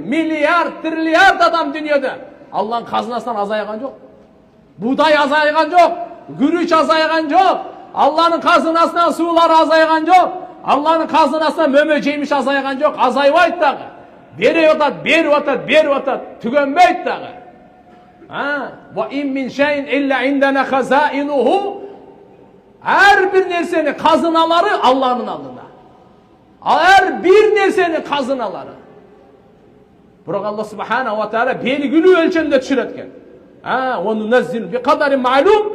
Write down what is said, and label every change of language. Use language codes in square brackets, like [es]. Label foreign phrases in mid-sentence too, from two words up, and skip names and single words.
[ky] Миллиард, триллиард адам дүйнөдө. Алланын казынасынан азайган жок. Будай азайган жок, күрүч азайган жок. Алланын казынасынан суулар азайган жок. Алланын казынасынан мөмө жемиш азайган жок, азайбайт дагы. Берип атат, түгөнбөйт дагы. [ar] وإن من شيء إلا عندنا خزائنه. [ky] Ар бир нерсенин казыналары Алланын алдында. Ар бир нерсенин казыналары. Бирок Алла [ar] سبحانه وتعالى [ky] белгилүү өлчөмдө түшүрөт экен. [ar] وننزل بقدر معلوم.